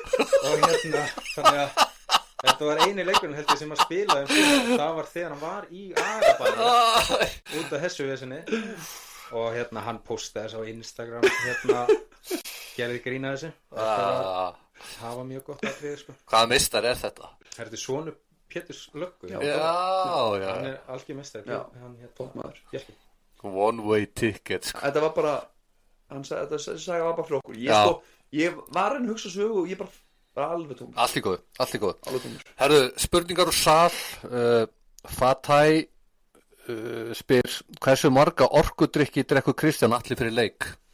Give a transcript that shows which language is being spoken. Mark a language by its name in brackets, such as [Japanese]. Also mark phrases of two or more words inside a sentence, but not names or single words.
[Icelandic] Og þannig að þetta var eini leikurinn held ég sem að spila það var þegar hann var í agabanni út af þessu vesinni. Og hann postaði þessu á Instagram, gerði grína þessu. Það var mjög gott að við sko. Hvaða meistar er þetta? Þetta er sonur Péturs Löggu. Já. Hann er algjör meistari. Toppmaður. Bjarki. [English] One way ticket sko. [Icelandic] Þetta var bara, þetta sagði var bara fyrir okkur. Ég var að hugsa sögu og ég bara alveg tómur. Allt í góðu. Alveg tómur. Herru, spurningar úr sal. Fatæ spyr, hversu marga orkudrykki drekkur Kristján Atli fyrir leik?